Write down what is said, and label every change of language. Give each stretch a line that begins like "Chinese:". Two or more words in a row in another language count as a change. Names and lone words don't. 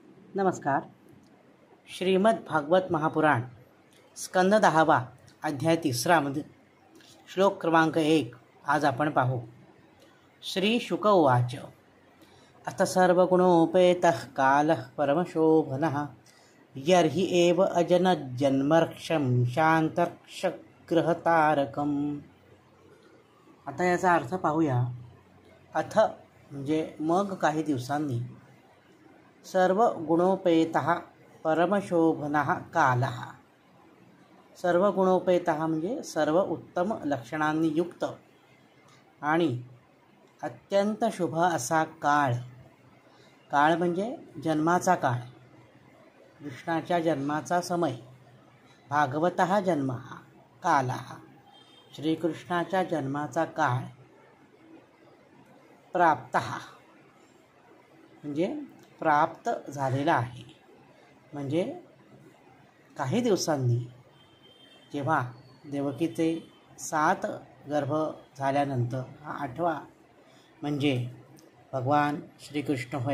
Marathi: नमस्कार. श्रीमद भागवत महापुराण स्कंद 10 अध्याय 3 मध्ये श्लोक क्रमांक 1 आज आपण पाहू.
Sanskrit: श्री शुक उवाच. अथ सर्वगुणोपेतः कालः परमशोभनः यर्हि एव अजनजन्मर्क्षं शान्तर्क्षग्रहतारकम्.
Marathi: आता याचा अर्थ पाहूया. अथ म्हणजे मग काही दिवसांनी,
Sanskrit: सर्व गुणोपेतः परमशोभनः कालः. सर्व गुणोपेतः
Marathi: म्हणजे सर्व उत्तम लक्षणांनी युक्त आणि अत्यंत शुभ असा काळ. काळ म्हणजे जन्माचा काळ, कृष्णाच्या जन्माचा समय.
Sanskrit: भागवतः जन्मः कालः,
Marathi: श्रीकृष्णाच्या जन्माचा काळ. प्राप्तः म्हणजे प्राप्त झालेला आहे. म्हणजे काही दिवसांनी, जेव्हा देवकीचे 7 गर्भ झाल्यानंतर हा 8वा म्हणजे भगवान श्रीकृष्ण होय.